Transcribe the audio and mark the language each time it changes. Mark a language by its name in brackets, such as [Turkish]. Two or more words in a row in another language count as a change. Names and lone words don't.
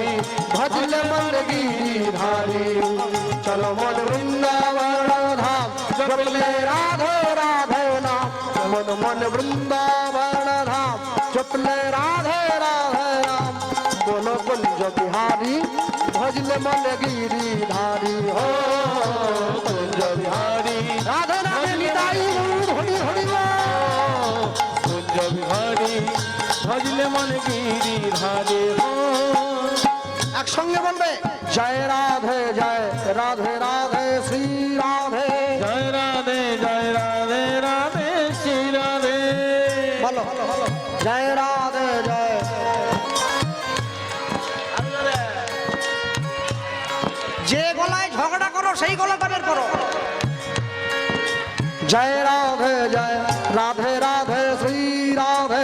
[Hindi] भजल मन गिरिधारी चलो मन वृंदावन धाम जपले राधे राधे नाम मन मन वृंदावन धाम जपले राधे राधे नाम बोलो कुंज बिहारी भजल मन गिरिधारी हो कुंज बिहारी राधे राधे निताई हरि हरि कुंज बिहारी भजले मन गिरिधारी हो [Bangla] একসঙ্গে বলবে জয় রাধে রাধে শ্রী রাধে [Hindi] जय राधे राधे श्री राधे [Bangla] বলো জয় রাধে যে গলায় ঝগড়া করো সেই গলাটা বের করো জয় রাধে রাধে শ্রী রাধে